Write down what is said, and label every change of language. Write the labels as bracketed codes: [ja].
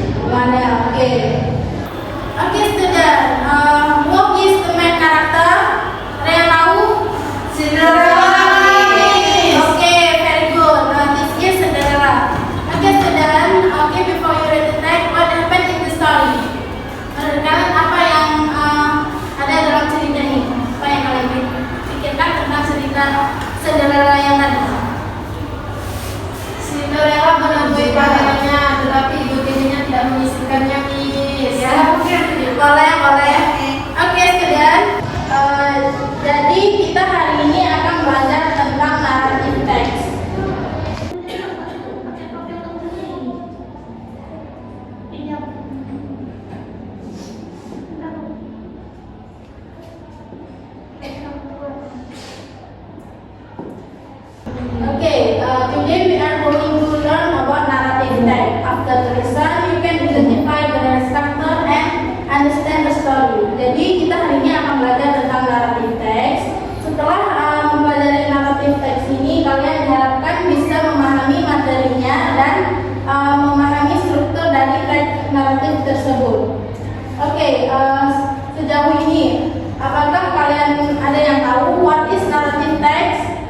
[id] Gak ada. Oke. Oke, student. [en] Who is the main character? [id] Kalian tahu? Cinderella. Oke, [en] very good. This is Cinderella. Oke, student. Oke, before you read the text, what happened in the story? [id] Menurut kalian apa yang ada dalam cerita ini? Apa yang kalian pikirkan tentang cerita Cinderella yang tadi? Cinderella menabui pangerannya, tetapi ibu tirinya tidak mengizinkannya, Miss. Ya, boleh. Oke, student. Jadi kita hari ini akan belajar tentang naratif teks. [en] Okay, today we are going to learn about narrative text. After the lesson, you can identify the character and understand the story. [id] Jadi kita hari ini akan belajar tentang narrative text. Setelah mempelajari narrative text ini, kalian diharapkan bisa memahami materinya dan memahami struktur dari teks naratif tersebut. Oke, sejauh ini, apakah kalian ada yang tahu what is narrative text?